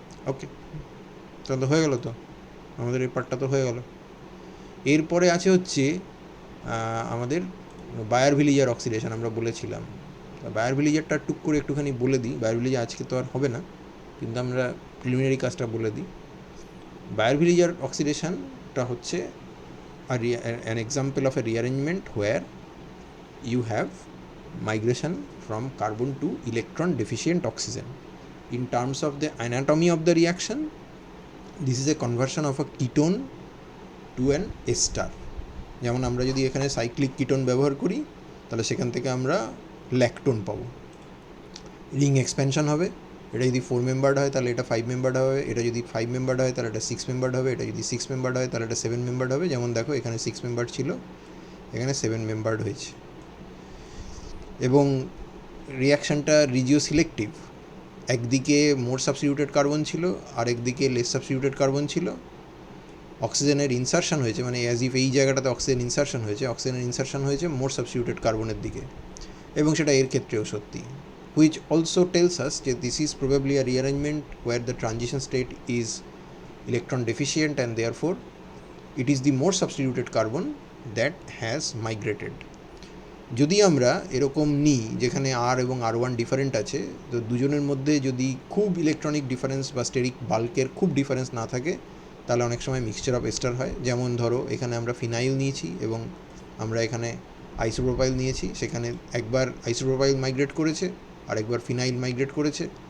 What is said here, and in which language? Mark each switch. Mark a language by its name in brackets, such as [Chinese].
[Bangla] ওকে, তাহলে হয়ে গেল তো, আমাদের এই পার্টটা তো হয়ে গেল। এরপরে আছে হচ্ছে আমাদের বায়ার ভিলিজার অক্সিডেশন, আমরা বলেছিলাম। বায়ার ভিলিজারটা টুক করে একটুখানি বলে দিই, বায়ার ভিলিজার আজকে তো আর হবে না, কিন্তু আমরা প্রিলিমিনারি কাজটা বলে দিই। বায়ার ভিলিজার অক্সিডেশনটা হচ্ছে [English] an example of a rearrangement where you have migration from carbon to electron deficient oxygen. In terms of the anatomy of the reaction, this is a conversion of a ketone to an ester. [Bangla] যেমন আমরা যদি এখানে cyclic ketone ব্যবহার করি, তাহলে সেখান থেকে আমরা ল্যাকটোন পাবো, রিং এক্সপ্যানশন হবে। এটা যদি 4 মেম্বার্ড হয় তাহলে এটা 5 মেম্বার্ড হবে, এটা যদি 5 মেম্বার্ড হয় তাহলে এটা 6 মেম্বার্ড হবে, এটা যদি 6 মেম্বার্ড হয় তাহলে এটা 7 মেম্বার্ড হবে। যেমন দেখো এখানে 6 মেম্বার্ড ছিল, এখানে 7 মেম্বার্ড হয়েছে। এবং রিয়াকশানটা রিজিও সিলেক্টিভ, একদিকে মোর সাবস্টিটিউটেড কার্বন ছিল, আরেকদিকে লেস সাবস্টিটিউটেড কার্বন ছিল। অক্সিজেনের ইনসারশন হয়েছে, মানে অ্যাজ ইফ এই জায়গাটাতে অক্সিজেন ইনসারশন হয়েছে, অক্সিজেনের ইনসারশন হয়েছে মোর সাবস্টিটিউটেড কার্বনের দিকে, এবং সেটা এর ক্ষেত্রেও সত্যি। [English] which also tells us that this is probably a rearrangement where the transition state is electron deficient and therefore it is the more substituted carbon that has migrated. [Bangla] যদি আমরা এরকম নিই যেখানে আর এবং R1 ডিফারেন্ট আছে, তো দুজনের মধ্যে যদি খুব ইলেকট্রনিক ডিফারেন্স বা স্টেরিক বাল্কের খুব ডিফারেন্স না থাকে, তাহলে অনেক সময় মিক্সচার অফ এস্টার হয়। যেমন ধরো এখানে আমরা ফিনাইল নিয়েছি এবং আমরা এখানে আইসোপ্রোপাইল নিয়েছি, সেখানে একবার আইসোপ্রোপাইল মাইগ্রেট করেছে আর একবার ফিনাইল মাইগ্রেট করেছে।